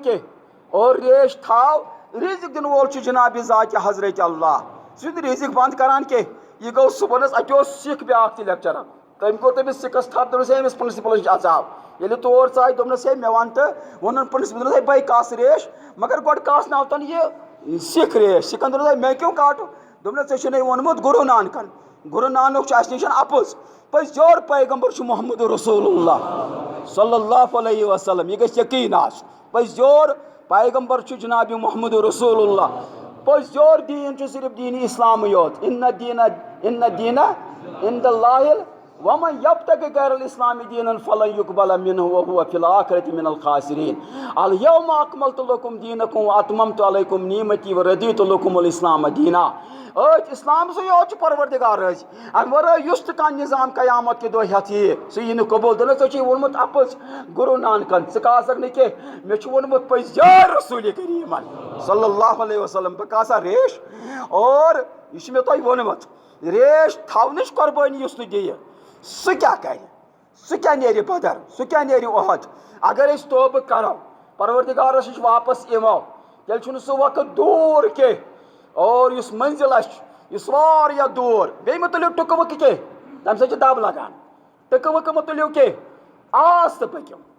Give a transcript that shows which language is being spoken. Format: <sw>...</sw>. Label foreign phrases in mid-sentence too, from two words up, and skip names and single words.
<ks>کینٛہہ اور ریش تھاو رِزق دِنہٕ وول چھُ جِنابِ ذاتِ حضرت اللہ سُہ چھُنہٕ رِزق بنٛد کران کینٛہہ یہِ گوٚو صُبحنس اَتہِ اوس سِکھ بیٛاکھ تہِ لیکچرر تٔمۍ کوٚر تٔمِس سِکَس تھپھ دوٚپنَس ہے أمِس پرنسپلَس نِش اژاو ییٚلہِ تور ژاے دوٚپنَس ہے مےٚ وَن تہٕ ووٚنُن پرنسپل دوٚپنَس ہے بَے کَس ریش مگر گۄڈٕ کاسناوتَن یہِ سِکھ ریش سِکھن دوٚپنَس ہے مےٚ کیوں کاٹُن دوٚپنَس ژےٚ چھُنَے ووٚنمُت گُروٗ نانکن گُروٗ نانک چھُ اَسہِ نِش اَپُز پٔزۍ یور پیغمبر چھُ محمد رسول اللہ</ks> <ar>صلی اللہ علیہ وسلم</ar> <ks>یہِ گژھِ یقیٖن آسُن پٔزۍ یور پیغمبر چھُ جِنابِ محمد رسول اللہ پٔزۍ یور دیٖن چھُ صرف دیٖنِ اِسلامٕے یوت</ks> <ar>اِنَّ دیٖنَ عِنٛدَ اللہِ وَمَن یَبتَغِ غَیرَ الْإِسْلَامِ دِینًا فَلَن يُقْبَلَ مِنْهُ وَهُوَ فِي الْآخِرَةِ مِنَ الْخَاسِرِينَ الْيَوْمَ أَكْمَلْتُ لَكُمْ دِینَكُمْ وَأَتْمَمْتُ عَلَيْكُمْ نِعْمَتِي وَرَضِيتُ لَكُمُ الْإِسْلَامَ دیٖنًا</ar> <ks>أتھۍ اِسلامسٕے یوت چھُ پروردِگار رٲضی اَمہِ ورٲے یُس تہِ کانٛہہ نِظام قیامت کہِ دۄہ ہٮ۪تھ یِیہِ سُہ یی نہٕ قبوٗل دِنہٕ ژےٚ چھُے ووٚنمُت اَپُز گُروٗ نانکن ژٕ کاسکھ نہٕ کینٛہہ مےٚ چھُ ووٚنمُت پٔزۍ یار رسوٗلِ کریٖمن</ks> <ar>صلی اللہ علیہ وسلم</ar> <ks>بہٕ کاسا ریش اور یہِ چھُ مےٚ تۄہہِ ووٚنمُت ریش تھاونٕچ قۄربٲنی یُس نہٕ دِیہِ سُہ کیٛاہ کرِ سُہ کیٛاہ نیرِ بدر سُہ کیٛاہ نیرِ اُحد اگر أسۍ توبہٕ کرو پروردِگارس نِش واپس یِمو تیٚلہِ چھُنہٕ سُہ وقت دوٗر کینٛہہ اور یُس منزِل آسہِ یُس واریاہ دوٗر بیٚیہِ مہٕ تُلِو ٹُکہٕ وُکہٕ کینٛہہ تَمہِ سۭتۍ چھِ دب لگان ٹُکہٕ وُکہٕ مہٕ تُلِو کینٛہہ آستہٕ پٔکِو</ks>